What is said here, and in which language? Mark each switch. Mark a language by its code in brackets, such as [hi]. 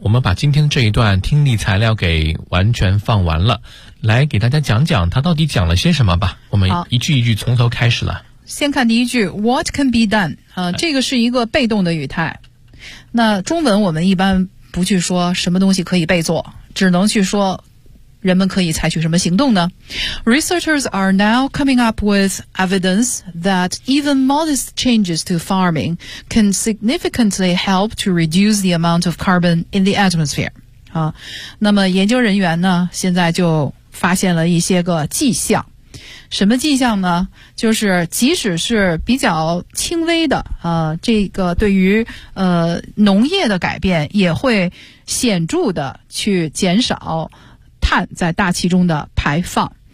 [zh] 我们把今天的这一段听力材料给完全放完了，来给大家讲讲他到底讲了些什么吧。我们一句一句从头开始了。先看第一句 [en] What can be done、 [zh] 这个是一个被动的语态。那中文我们一般不去说什么东西可以被做，只能去说人们可以采取什么行动呢？ [en] Researchers are now coming up with evidence that even modest changes to farming can significantly help to reduce the amount of carbon in the atmosphere. [zh] 那么研究人员呢，现在就发现了一些个迹象。什么迹象呢？就是即使是比较轻微的这个对于农业的改变，也会显著的去减少碳在大气中的排放。